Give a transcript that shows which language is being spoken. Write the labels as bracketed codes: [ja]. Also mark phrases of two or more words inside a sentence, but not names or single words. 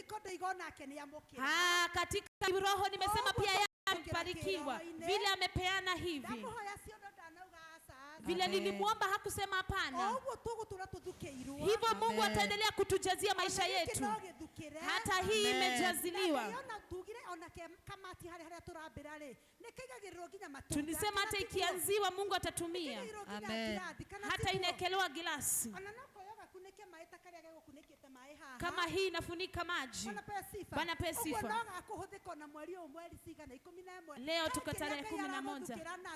[sw] Katika roho nimesema pia yeye amebarikiwa vile amepeana hivi. Vile nilimuomba hakusema hapana. [ki] Oguo tugutura tuthukeirwo. [sw] Hivyo Mungu ataendelea kutujazia maisha yetu. Hata hii imejaziliwa. [ki] Ona tugire ona kamati haria turambira ri nikaigagirwo nginya matunda. [sw] Tulisema hata ikianziwa Mungu atatumia. Amen. Hata inekelewa gilasi. Kama hii inafunika maji. Bwana pewe sifa. Leo tuko tarehe 11.